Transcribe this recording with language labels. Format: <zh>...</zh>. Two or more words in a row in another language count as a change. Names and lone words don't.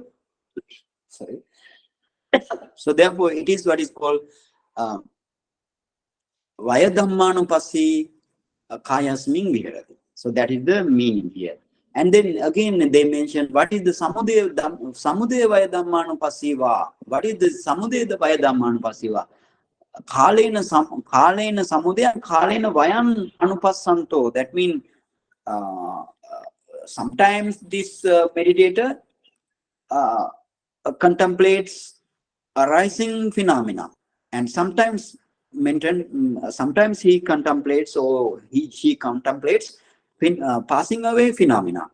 <en>Sorry. So therefore, it is what is called</en> <pi>Vaya Dhammanupassi Kayasmin Viharati.</pi> <en>So that is the meaning here. And then again they mention what is the</en> <pi>Samudaya Vaya Dhammanupasiva.</pi> <en>What is the</en> <pi>Samudaya Vaya Dhammanupasiva? Kalena Samudaya and Kalena Vayan Anupassanto.</pi> <en>That means sometimes this meditator contemplates arising phenomena, and sometimes he contemplates or she contemplates passing away phenomena.</en>